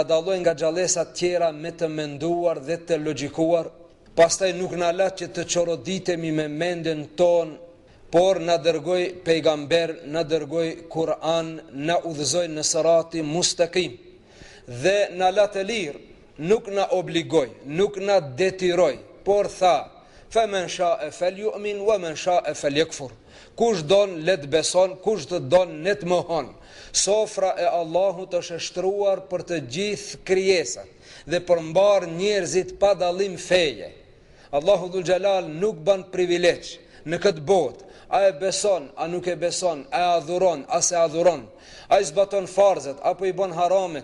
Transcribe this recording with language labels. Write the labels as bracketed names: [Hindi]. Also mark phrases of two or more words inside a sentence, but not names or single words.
[Albanian] dalloi nga gjallësat tjera me të menduar dhe të logjikuar, pastaj nuk na la që të çoroditemi me mendjen ton, por na dërgoi pejgamber, na dërgoi Kur'an, na udhëzoi në [Arabic] صراط مستقيم [Albanian] dhe na la të lirë, nuk na obligoi, nuk na detyroi, por tha: [Arabic] "فمن شاء فليؤمن ومن شاء فليكفر." [Albanian] Kush don let beson, kush të don let mohon. Sofra e Allahut është e shtruar për të gjithë krijesat dhe përmbar njerëzit pa dallim feje. Allahu dhul Jalal nuk ban privilegj në këtë botë. A e beson, a nuk e beson, a e adhuron, a se adhuron, a i zbaton farzet, apo i bon haramet.